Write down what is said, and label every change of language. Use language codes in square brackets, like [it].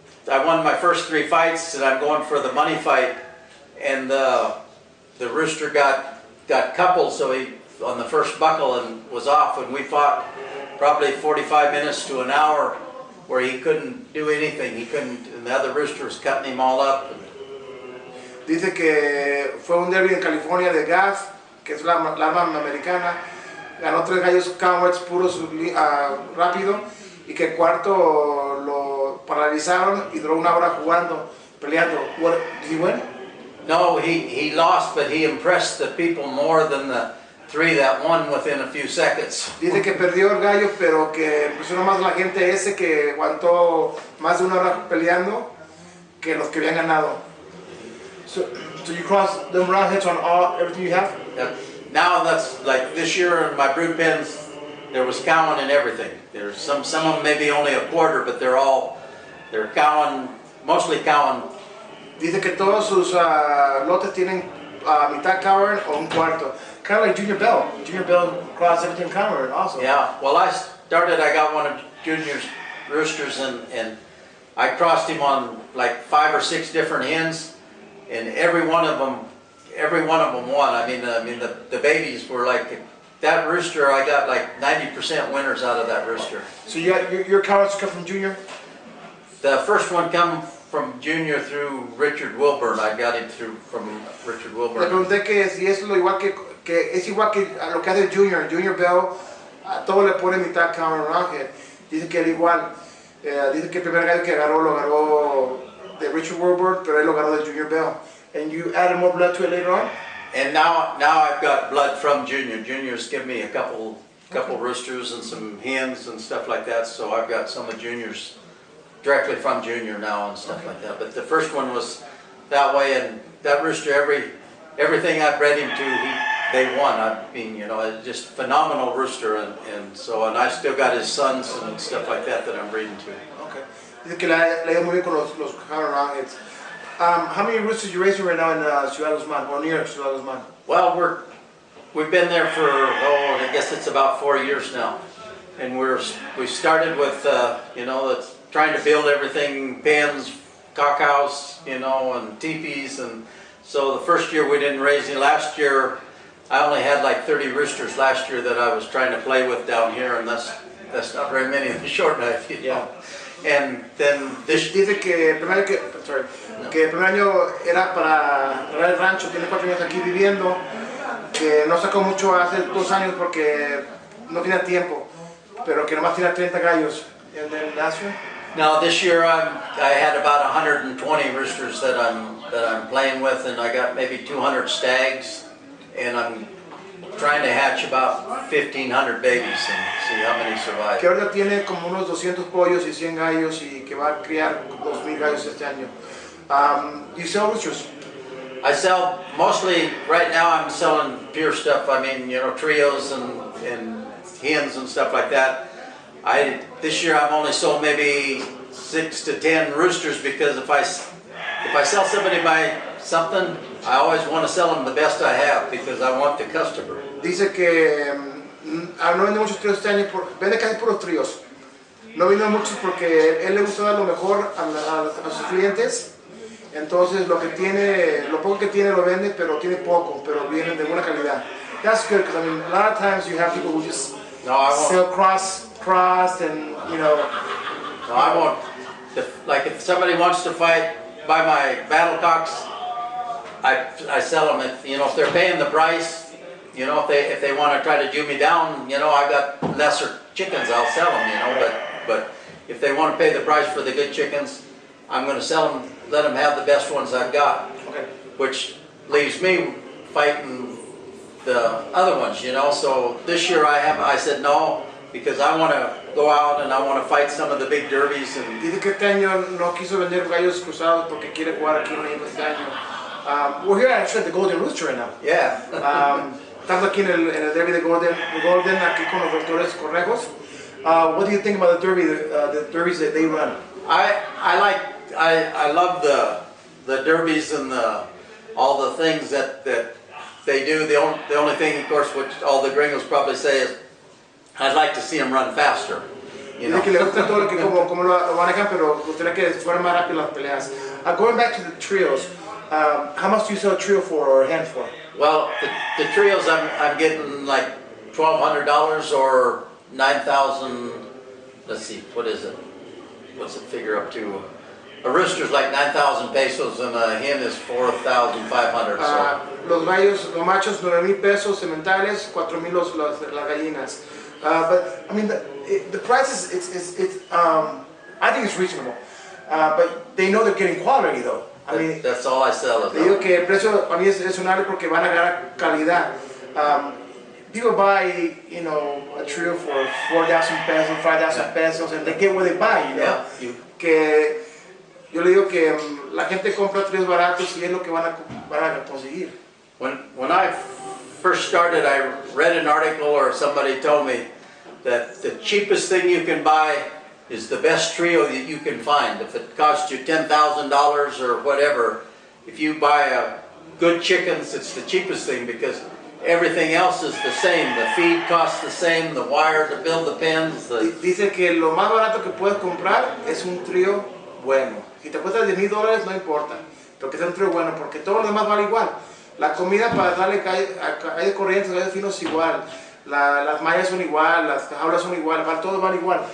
[en] I won my first 3 fights, and I'm going for the money fight. And the rooster got coupled, so he on the first buckle and was off. And we fought probably 45 minutes to an hour, where he couldn't do anything. He couldn't, and the other rooster was cutting him all up. [es] Dice que fue un derby en California de gas, que es la arma americana. Ganó 3 gallos cowboys puros rápido, y que el cuarto lo paralizaron y duró 1 hora jugando. peleando. [en] What, did he win? No, he lost, but he impressed the people more than the 3 that won within a few seconds. [es] Dice que perdió el gallo, pero que impresionó más la gente ese que aguantó más de 1 hora peleando que los que habían ganado. [en] So you cross them round hits on everything you have? Yep. Now that's like this year in my brood pens, there was cowing and everything. There's some of them maybe only a quarter, but they're cowing, mostly cowing. [es] Dice que todos sus lotes tienen mitad cowering o un cuarto. [en] Kind of like Junior Bell. Junior Bell crossed everything cowering also. Yeah, well I got one of Junior's roosters and I crossed him on like 5 or 6 different hens, and every one of them won. I mean the babies were like, that rooster, I got like 90% winners out of that rooster. So you got your cowards come from Junior? The first one come from Junior through Richard Wilburn. I got him from Richard [es] Le [en] Wilburn. [es] pregunté que si es lo igual que es igual que a lo que hace Junior. Junior Bell, a todo le pone mitad cowering round head. Dice que era igual. Dice que el primer gallo que agarró lo agarró de Richard Wilburn, pero él lo agarró de Junior Bell. [en] And you added more blood to it later on? And now I've got blood from Junior. Junior's given me a couple roosters and some hens and stuff like that. So I've got some of Junior's directly from Junior now and stuff like that. But the first one was that way, and that rooster, everything I bred him to, they won. I mean, you know, just phenomenal rooster, and I still got his sons and stuff like that I'm breeding to. Okay. [es] Dice que le ha ido muy bien con los cowering round heads. [en] How many roosters you raising right now in Ciudad Guzman, or near Ciudad Guzman? Well, we've been there for, I guess it's about 4 years now, and we started with trying to build everything, pens, cockhouse, you know, and teepees, and so the first year we didn't raise any. Last year I only had like 30 roosters last year that I was trying to play with down here, and that's not very many in the short knife, you know. And then this [es] dice que el primer año era para arreglar el rancho, tiene 4 años aquí viviendo, que no sacó mucho hace 2 años porque no tenía tiempo, pero que nomás tenía 30 gallos. [en] And then last year? Now this year I had about 120 roosters that I'm playing with, and I got maybe 200 stags, and I'm trying to hatch about 1,500 babies and see how many survive. [es] Que ahora tiene como unos 200 pollos y 100 gallos y que va a criar 2,000 gallos este año. [en] You sell roosters? I sell mostly, right now I'm selling pure stuff. I mean, you know, trios and hens and stuff like that. This year I've only sold maybe 6 to 10 roosters, because if I sell somebody by something, I always want to sell them the best I have, because I want the customer. [es] Dice que no vende muchos tríos este año, vende casi puros tríos. No vende muchos porque él le gusta dar lo mejor a sus clientes. Entonces lo poco que tiene lo vende, pero tiene poco, pero vienen de buena calidad. [en] That's good, because I mean, a lot of times you have people who just sell crossed and, you know. No, I won't. Like if somebody wants to buy my battlecocks, I sell them. If they're paying the price, you know, if they want to try to do me down, you know, I got lesser chickens, I'll sell them, you know. But if they want to pay the price for the good chickens, I'm going to sell them. Let them have the best ones I've got. Okay. Which leaves me fighting the other ones, you know. So this year I said no, because I want to go out and I want to fight some of the big derbies. [es] Dice que este año no quiso vender gallos cruzados porque quiere jugar aquí en México este año. [en] We're here actually at the Golden Rooster right now. Yeah. [es] Estamos aquí en el derby de Golden aquí con los doctores Correjos. [en] What do you think about the derby, the derbies that they run? I love the derbies and all the things that they do. The only thing, of course, which all the gringos probably say is, I'd like to see them run faster. You know? [es] Que le gusta todo lo que como lo manejan, pero gustaría que fueran más rápido las peleas. [en] Going back to the trios, how much do you sell a trio for or a hand for? Well, the trios I'm getting like $1,200 or 9,000. Let's see, what is it? What's it figure up to? A rooster's like 9,000 pesos and a hen is 4,500. So. [es] Los gallos, los machos, 9,000 pesos sementales, 4,000 las gallinas. [en] But I mean, the price is I think it's reasonable. But they know they're getting quality though. I mean, That's all I sell. [es] Le digo que el precio para mí es razonable porque van a ganar calidad. [en] People buy, you know, a trio for 4,000 pesos, 5,000 pesos, and they get what they buy, you know. Yeah. [es] Que yo le digo que la gente compra tríos baratos y es lo que van a conseguir. [en] When I first started, I read an article or somebody told me that the cheapest thing you can buy is the best trio that you can find. If it costs you $10,000 or whatever, if you buy a good chickens, it's the cheapest thing because everything else is the same. The feed costs the same, the wire to build the pens. [es] Dice que lo más barato que puedes comprar es un trío bueno. Si te cuesta $10,000 no importa, pero que sea un trío bueno porque todo lo demás vale igual. La comida para darle hay de corrientes, hay de finos igual. Las mallas son igual, las jaulas son igual, todo vale igual.